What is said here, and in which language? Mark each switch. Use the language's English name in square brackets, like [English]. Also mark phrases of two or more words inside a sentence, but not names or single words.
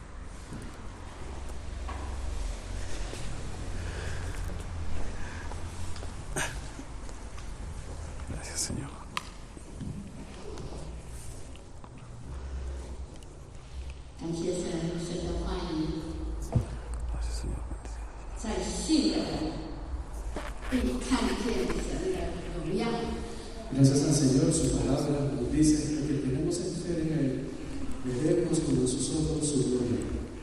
[Spanish] Gracias, Señor. Gracias, Señor. [Chinese] 在信的人必看见神的荣耀。 [Spanish] Gracias al Señor, su palabra nos dice que tenemos en fe en Él, veremos con sus ojos su gloria.